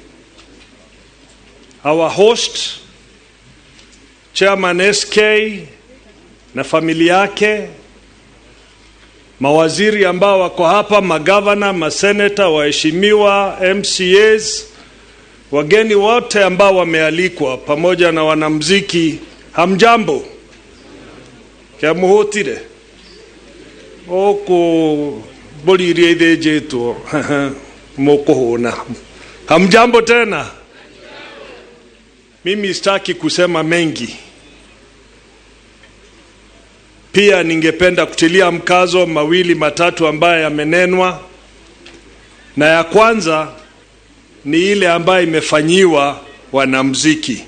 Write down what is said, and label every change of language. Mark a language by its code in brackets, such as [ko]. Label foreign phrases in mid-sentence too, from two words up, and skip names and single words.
[en] our host [sw] Chairman SK na familia yake, mawaziri ambao wako hapa, magavana, maseneta, waheshimiwa, MCAs, wageni wote ambao wamealikwa pamoja na wanamuziki, hamjambo? [guz] Kia muhotire oko bolirie idejeto mokohona. [sw] Hamjambo tena? Mimi sitaki kusema mengi. Pia ningependa kutilia mkazo mawili matatu ambayo yamenenwa, na ya kwanza ni ile ambayo imefanyiwa wanamuziki.